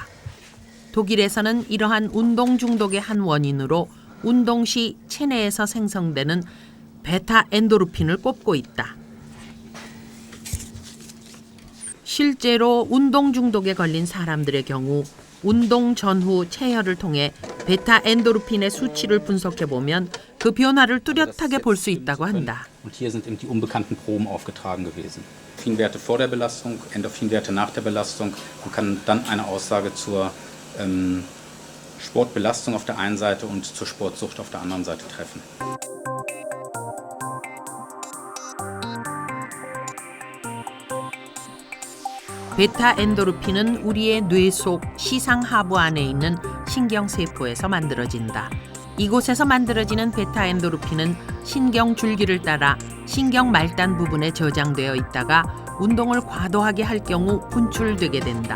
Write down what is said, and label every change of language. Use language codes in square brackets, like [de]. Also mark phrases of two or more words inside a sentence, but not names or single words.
[ko] 독일에서는 이러한 운동 중독의 한 원인으로 운동 시 체내에서 생성되는 베타 엔도르핀을 꼽고 있다. 실제로 운동 중독에 걸린 사람들의 경우 운동 전후 체혈을 통해 베타 엔도르핀의 수치를 분석해 보면 그 변화를 뚜렷하게 볼 수 있다고 한다. [de] Und hier sind eben die unbekannten Proben aufgetragen gewesen. Endorphinwerte vor der Belastung, Endorphinwerte nach der Belastung. Man kann dann eine Aussage zur Sportbelastung auf der einen Seite und zur Sportsucht auf der anderen Seite treffen. [ko] 베타 엔도르핀은 우리의 뇌 속 시상하부 안에 있는 신경세포에서 만들어진다. 이곳에서 만들어지는 베타 엔도르핀은 신경 줄기를 따라 신경 말단 부분에 저장되어 있다가 운동을 과도하게 할 경우 분출되게 된다.